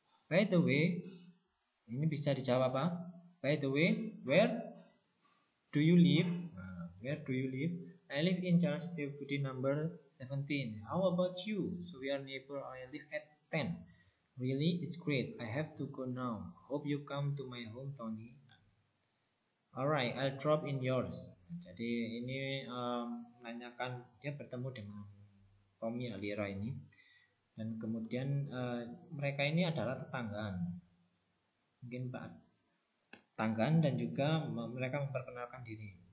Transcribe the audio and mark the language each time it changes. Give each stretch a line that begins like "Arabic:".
English: By the way,
Indonesian: ini bisa dijawab apa?
English: By the way, where do you live? Where do you live? I live in Jalan Setiabudi number 17. How about you? So we are neighbor. I live at 10. Really? It's great. I have to go now. Hope you come to my home, Tony. Alright, I'll drop in yours.
Indonesian: Jadi ini menanyakan, dia bertemu dengan Tommy Lyra ini. Dan kemudian mereka ini adalah tetanggaan. Mungkin Pak tetanggaan dan juga mereka memperkenalkan diri.